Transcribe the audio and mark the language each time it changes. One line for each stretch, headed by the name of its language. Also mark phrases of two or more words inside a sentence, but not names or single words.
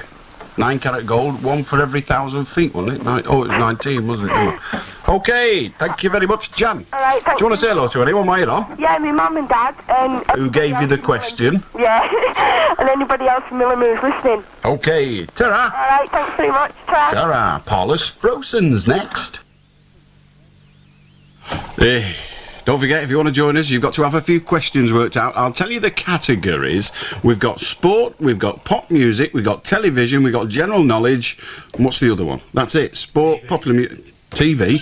English: 9-carat gold, one for every 1,000 feet, wasn't it? Oh, it was 19, wasn't it? Okay, thank you very much, Jan. All right, thanks. Do you want to say hello to anyone while you're on? Yeah, my mum and dad. And Who gave you the question? Yeah, and anybody else from Millham who's listening. Okay, ta-ra. All right, thanks very much. Ta-ra. Ta-ra. Paula Sproson's next. Hey. Don't forget, if you want to join us, you've got to have a few questions worked out. I'll tell you the categories. We've got sport, we've got pop music, we've got television, we've got general knowledge. And what's the other one? That's it. Sport, popular music, TV.